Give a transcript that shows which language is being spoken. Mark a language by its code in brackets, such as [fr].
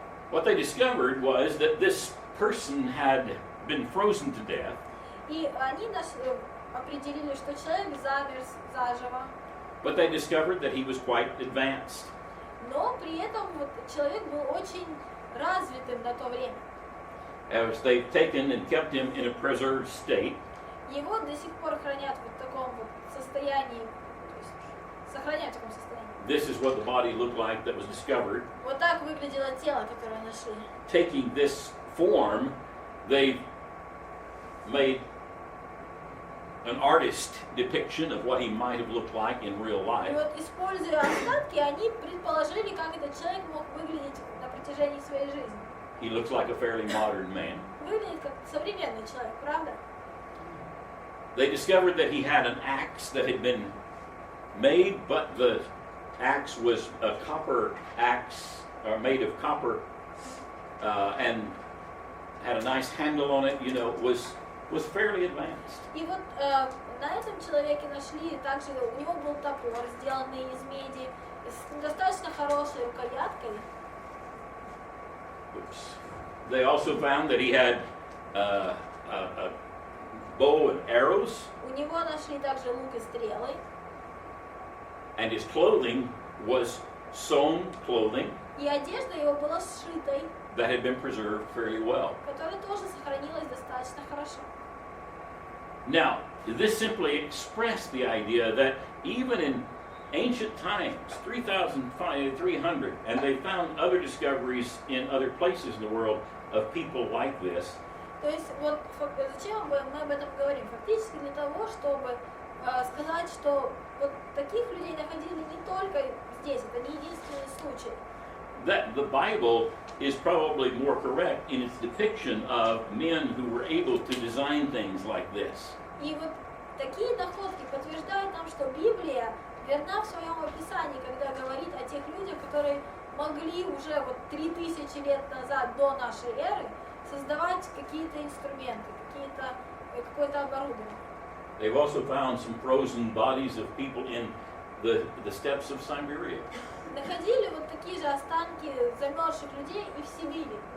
[en] What they discovered was that this person had been frozen to death, [ru] И они определили, что человек замерз заживо, [en] but they discovered that he was quite advanced. [ru] но при этом вот человек был очень развитым на то время. [en] As they've taken and kept him in a preserved state, [ru] Его до сих пор хранят в таком вот состоянии, то есть сохраняют в таком состоянии. [en] this is what the body looked like that was discovered. [ru] Вот так выглядело тело, которое нашли. [en] Taking this form, they made an artist depiction of what he might have looked like in real [ru] И [en] life. [ru] вот, используя остатки, они предположили, как этот человек мог выглядеть на протяжении своей жизни. [en] He looks like a fairly modern man. [ru] Выглядит как современный человек, правда? [en] They discovered that he had an axe that had been made, but the axe was a copper axe, or made of copper, and had a nice handle on it, was fairly advanced. [ru] И вот на этом человеке нашли также, у него был топор, сделанный из меди, с достаточно хорошей рукояткой. [en] Oops. They also found that he had a bow and arrows, [ru] У него нашли также лук и стрелы, [en] and his clothing was sewn clothing [ru] и одежда его была сшитой, [en] that had been preserved fairly well. [ru] которая тоже сохранилась достаточно хорошо. [en] Now, this simply expressed the idea that even in ancient times, 3,300, and they found other discoveries in other places in the world of people like this, [ru] То есть вот зачем мы об этом говорим? Фактически для того, чтобы сказать, что вот таких людей находили не только здесь, это не единственный случай. [en] that the Bible is probably more correct in its depiction of men who were able to design things like this. [ru] И вот такие находки подтверждают нам, что Библия верна в своем описании, когда говорит о тех людях, которые могли уже вот 3000 лет назад до нашей эры создавать какие-то инструменты, какое-то оборудование. [en] They've also found some frozen bodies of people in the steppes of Siberia. [ru] Находили вот такие же останки замерзших людей и в Сибири.